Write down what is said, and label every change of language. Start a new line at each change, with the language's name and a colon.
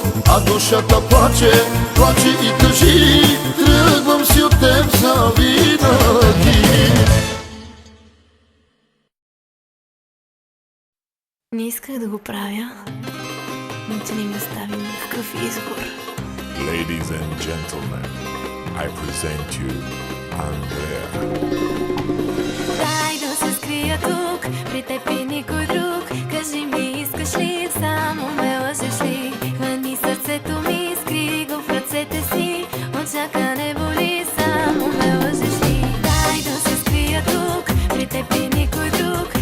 Bulgarian: А душата плаче, плаче и тъжи, тръгвам си от теб завинаги. Не исках да го правя, но ти не ми остави никакъв избор.
English: Ladies and gentlemen, I present you Andrea.
Bulgarian: Дай да се скрия тук, при теб и никой друг. Кажи ми, искаш ли, само ме лъжеш ли? Хвани сърцето ми, скри го в ръцете си. Очакане боли, само ме лъжеш ли? Дай да се скрия тук, при теб и никой друг.